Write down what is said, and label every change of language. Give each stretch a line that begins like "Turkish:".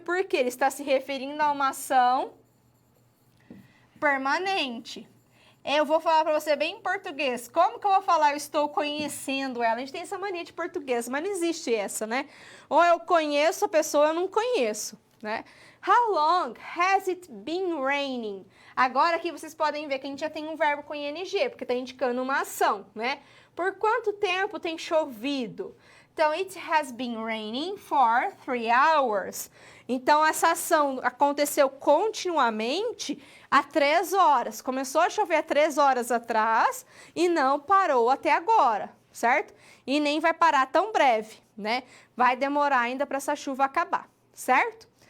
Portuguese: Porque ele está se referindo a uma ação permanente. Eu vou falar para você bem em português. Como que eu vou falar eu estou conhecendo ela? A gente tem essa mania de português, mas não existe essa, né? Ou eu conheço a pessoa ou eu não conheço, né?
English: How long has it been raining?
Portuguese: Agora aqui vocês podem ver que a gente já tem um verbo com ing, porque está indicando uma ação, né? Por quanto tempo tem chovido? Então,
English: it has been raining for 3 hours.
Portuguese: Então, essa ação aconteceu continuamente há 3 horas. Começou a chover há 3 horas atrás e não parou até agora, certo? E nem vai parar tão breve, né? Vai demorar ainda para essa chuva acabar, certo?